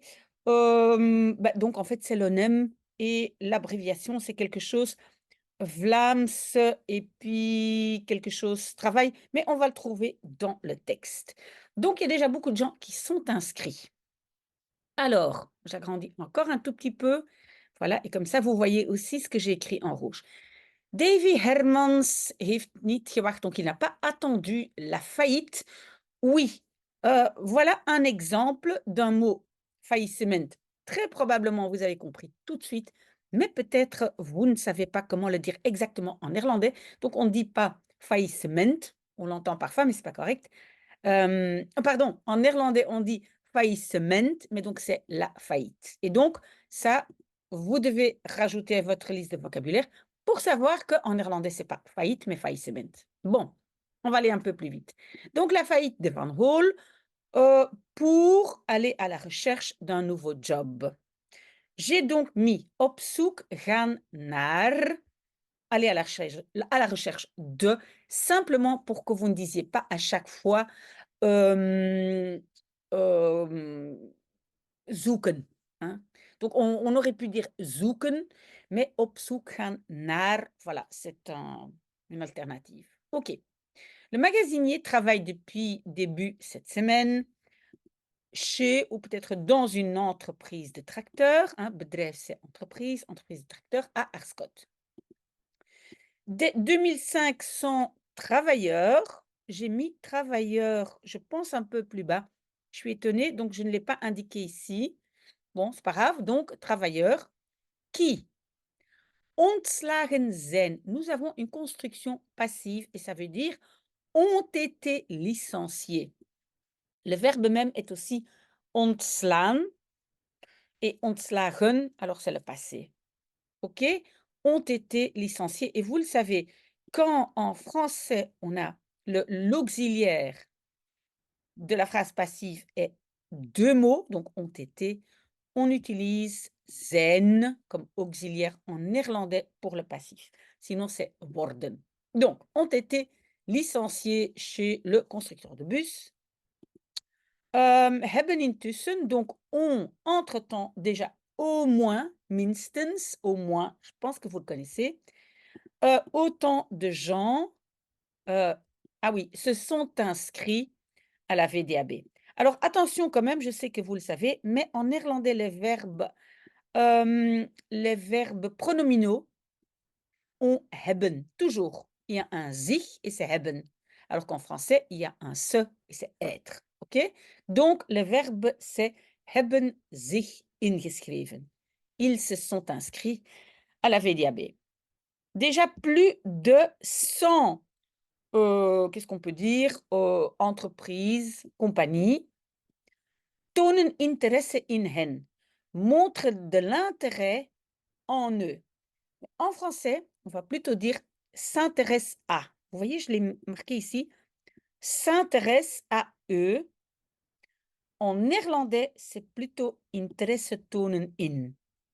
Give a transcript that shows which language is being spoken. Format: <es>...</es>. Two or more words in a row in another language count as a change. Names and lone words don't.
<fr>Donc, en fait, c'est l'ONEM et l'abréviation, c'est quelque chose Vlaams et puis quelque chose travail, mais on va le trouver dans le texte. Donc, il y a déjà beaucoup de gens qui sont inscrits. Alors, j'agrandis encore un tout petit peu. Voilà, et comme ça, vous voyez aussi ce que j'ai écrit en rouge.</fr> <nl>Davy Hermans heeft niet gewacht,</nl> <fr>donc il n'a pas attendu la faillite. Oui, voilà un exemple d'un mot faillissement. Très probablement, vous avez compris tout de suite, mais peut-être vous ne savez pas comment le dire exactement en néerlandais. Donc, on ne dit pas faillissement, on l'entend parfois, mais c'est pas correct. Pardon, en néerlandais, on dit faillissement, mais donc c'est la faillite. Et donc, ça, vous devez rajouter à votre liste de vocabulaire pour savoir qu'en néerlandais, c'est pas faillite, mais faillissement. Bon, on va aller un peu plus vite. Donc, la faillite de Van Hol pour aller à la recherche d'un nouveau job. J'ai donc mis</fr> <nl>op zoek gaan naar,</nl> <fr>aller à la recherche de, simplement pour que vous ne disiez pas à chaque fois Hem, hem, zoeken, hein. Donc on aurait pu dire zoeken, mais</fr> <nl>op zoek gaan naar,</nl> <fr>voilà, c'est une alternative. OK. Le magasinier travaille depuis début cette semaine chez ou peut-être dans une entreprise de tracteurs, hein, bedrijf c'est entreprise, entreprise de tracteurs à Arscott. Des 2 500 travailleurs, j'ai mis travailleurs, je pense un peu plus bas. Je suis étonnée, donc je ne l'ai pas indiqué ici. Bon, c'est pas grave, donc travailleurs qui</fr> <nl>ontslagen zijn.</nl> <fr>Nous avons une construction passive et ça veut dire ont été licenciés. Le verbe même est aussi ontslaan et ontslagen, alors c'est le passé. OK? Ont été licenciés et vous le savez, quand en français on a l'auxiliaire de la phrase passive est 2 mots, donc ont été, on utilise zijn comme auxiliaire en néerlandais pour le passif. Sinon, c'est worden. Donc, ont été licenciés chez le constructeur de bus.</fr> <nl>Hebben intussen,</nl> <fr>donc ont entre-temps déjà au moins, minstens, au moins, je pense que vous le connaissez, autant de gens, ah oui, se sont inscrits à la VDAB. Alors attention quand même, je sais que vous le savez, mais en néerlandais, les verbes pronominaux ont hebben, toujours. Il y a un sich et c'est hebben. Alors qu'en français, il y a un se et c'est être. OK? Donc, le verbe, c'est</fr> <nl>hebben zich ingeschreven.</nl> <fr>Ils se sont inscrits à la VDAB. Déjà plus de 100, qu'est-ce qu'on peut dire, entreprises, compagnies</fr> <nl>tonen interesse in hen,</nl> <fr>montrent de l'intérêt en eux. En français, on va plutôt dire s'intéresse à. Vous voyez, je l'ai marqué ici, s'intéresse à eux. En néerlandais, c'est plutôt</fr> <nl>interesse tonen in.</nl>